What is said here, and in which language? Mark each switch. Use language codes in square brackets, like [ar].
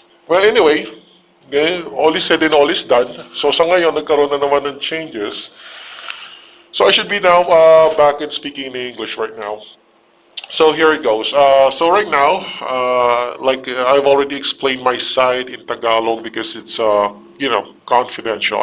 [en] Well, anyway, all is said and all is done. [tl] So sa ngayon, nagkaroon na naman ng changes. [en] So I should be now back in speaking in English right now. So here it goes. So right now, I've already explained my side in Tagalog because it's you know, confidential.